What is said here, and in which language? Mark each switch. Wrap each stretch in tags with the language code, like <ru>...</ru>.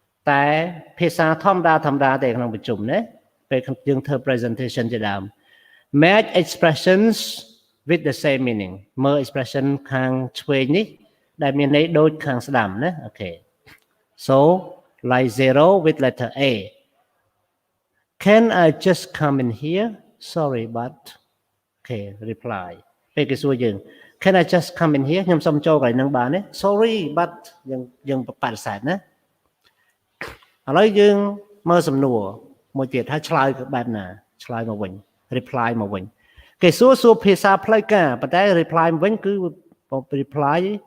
<km>តែភាសាធម្មតាទេក្នុងប្រជុំណាពេលយើងធ្វើ presentation ជាដើម</km> <en>match expressions with the same meaning</en> <km>មើល expression ខាងឆ្វេងនេះដែលមានន័យដូចខាងស្ដាំណាអូខេ</km> <en>so like 0 with letter A Can I just come in here? Sorry, but okay, reply.</en> <km>ពេលគេសួរយើង</km> <en>Can I just come in here?</en> <km>ខ្ញុំសុំចូលកន្លែងហ្នឹងបានទេ</km> <en>Sorry, but</en> <km>យើងបដិសេធណាឥឡូវយើងមើលសំណួរមួយទៀតហើយឆ្លើយបែបណាឆ្លើយមកវិញ reply មកវិញគេសួរភាសាផ្លូវការប៉ុន្តែ reply មកវិញគឺ reply</km>